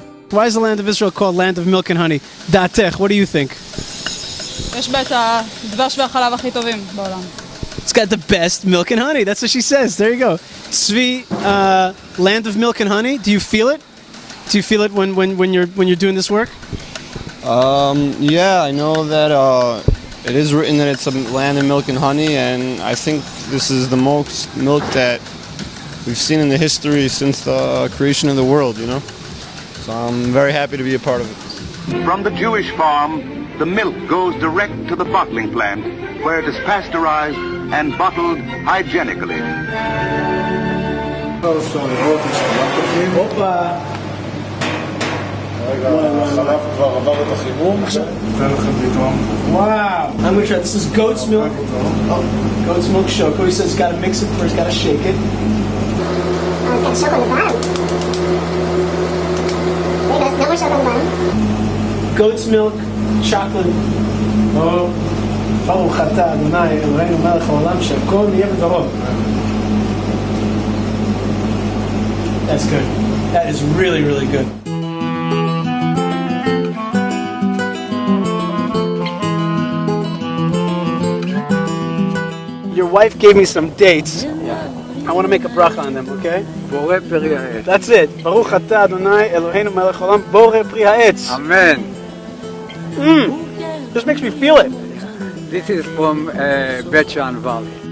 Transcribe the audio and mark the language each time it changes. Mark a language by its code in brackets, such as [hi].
[en] Why is the land of Israel called land of milk and honey? Da'atech, what do you think? [he] יש בה את הדבש והחלב הכי טובים בעולם. [en] It's got the best milk and honey. That's what she says. There you go. Tzvi, land of milk and honey. Do you feel it? Do you feel it when you're doing this work? Yeah, I know that it is written that it's a land of milk and honey, and I think this is the most milk that we've seen in the history since the creation of the world, you know? So I'm very happy to be a part of it. From the Jewish farm, the milk goes direct to the bottling plant, where it is pasteurized and bottled hygienically. Wow. I'm going to try. This is goat's milk. Oh, goat's milk shoko. He says he's got to mix it first, got to shake it. It's got shoko on the bottom. There's no more shoko on the bottom. Goat's milk, chocolate. Oh, [he] ברוך אתה אדוני אלוהינו מלך העולם שהכל נהיה בדברו. [en] That's good. That is really, really good. Your wife gave me some dates. I want to make a bracha on them, okay? [he] בורא פרי העץ. [en] That's it. [he] ברוך אתה אדוני אלוהינו מלך העולם בורא פרי העץ. [en] Amen. Just makes me feel it. This is from Bet Shan Valley.